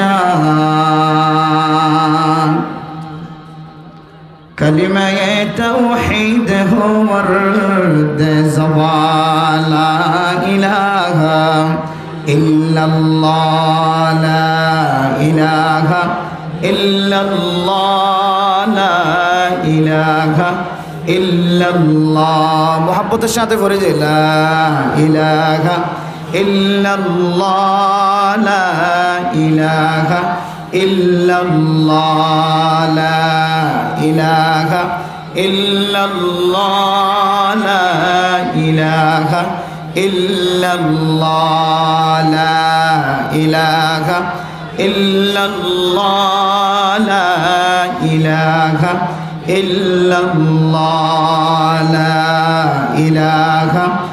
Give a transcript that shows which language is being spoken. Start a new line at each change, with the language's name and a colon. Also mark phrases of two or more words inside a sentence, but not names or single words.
Urdu: جان کلمہ توحید ہو ورد زبان
Arabic: لا الہ الا اللہ لا الہ الا اللہ لا الہ الا اللہ. محبت
Bangla: সাথে পড়ে যে
Arabic: لا إله إلا الله لا إله إلا الله لا إله إلا الله لا إله إلا الله لا إله إلا الله لا إله إلا الله لا إله